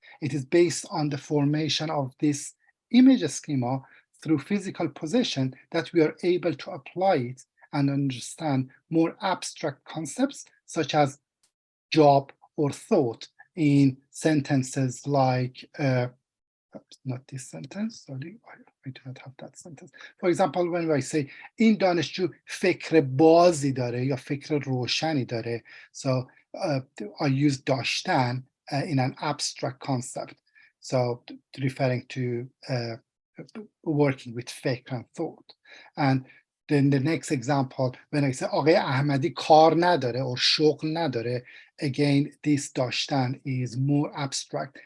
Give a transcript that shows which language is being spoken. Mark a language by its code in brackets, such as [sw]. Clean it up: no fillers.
[en] It is based on the formation of this image schema through physical possession that we are able to apply it and understand more abstract concepts such as job or thought in sentences like, not this sentence, sorry, I do not have that sentence. For example, when I say, [fa] این دانشجو فکر بازی داره یا فکر روشنی داره. [en] So I use داشتن in an abstract concept. So referring to working with فکر and thought. And then the next example, when I say [fa] آقای احمدی کار نداره [en] or [fa] شغل نداره, [en] again, this داشتن is more abstract.